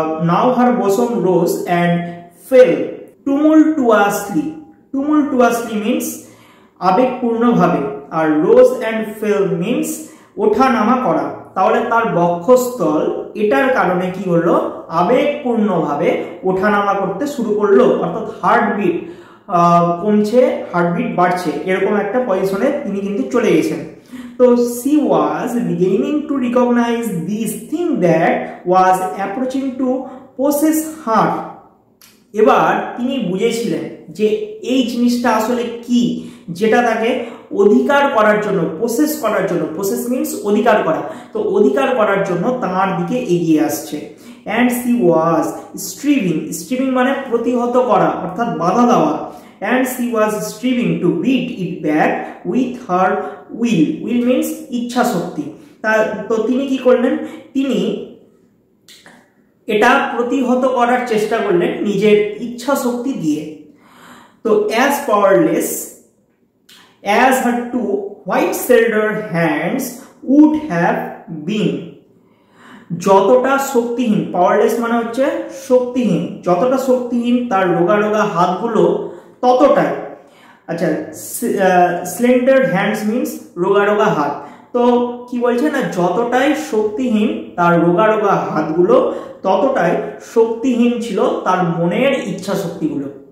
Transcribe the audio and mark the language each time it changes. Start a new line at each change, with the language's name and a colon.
English: now her bosom rose and fell tumultuously, tumultuously means
Bangla: আবেগপূর্ণভাবে,
English: আর rose and fell means
Bangla: ওঠা নামা করা। তাহলে তার বক্ষস্থল এটার কারণে কি হলো? আবেগপূর্ণভাবে ওঠানামা করতে শুরু করলো, অর্থাৎ হার্টবিট কমছে, হার্টবিট বাড়ছে, এরকম একটা পজিশনে তিনি কিন্তু চলে গেছেন।
English: তো she was beginning to recognize this thing that was approaching to possess her.
Bangla: এবার তিনি বুঝেছিলেন যে এই জিনিসটা আসলে কি, যেটা তাকে অধিকার করার জন্য, প্রসেস করার জন্য, প্রসেস মিন্স অধিকার করা, তো অধিকার করার জন্য তার দিকে এগিয়ে আসছে।
English: and she was striving
Bangla: মানে প্রতিহত করা অর্থাৎ বাধা দেওয়া,
English: and she was striving to beat it back with her will means
Bangla: ইচ্ছা শক্তি। তো তিনি কি করলেন, তিনি এটা প্রতিহত করার চেষ্টা করলেন নিজের ইচ্ছা শক্তি দিয়ে। তো
English: as powerless as her two white-shouldered hands would have been,
Bangla: যতটা শক্তিহীন, পাওয়ারলেস মানে হচ্ছে শক্তিহীন, যতটা শক্তিহীন তার রোগা রোগা হাতগুলো ততটাই, আচ্ছা
English: slender hands
Bangla: মিন্স রোগা রোগা হাত, তো কি বলছে না যতটাই শক্তিহীন তার রোগা রোগা হাতগুলো ততটাই শক্তিহীন ছিল তার মনের ইচ্ছা শক্তিগুলো।